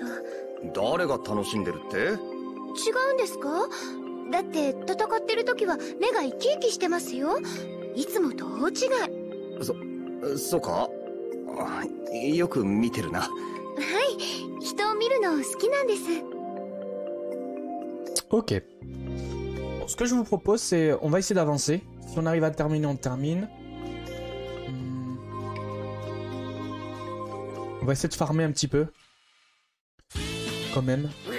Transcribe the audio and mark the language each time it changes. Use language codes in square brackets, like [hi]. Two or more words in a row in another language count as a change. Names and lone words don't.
[ja] 誰が楽しんでるって？違うんですか？だって戦ってる時は目が生き生きしてますよ。いつもと大違い。そうか？よく見てるな。はい、人を見るの好きなんです。 [fr] Ok. Bon, ce que je vous propose, c'est on va essayer d'avancer. Si on arrive à terminer, on termine. On va essayer de farmer un petit peu. Quand même.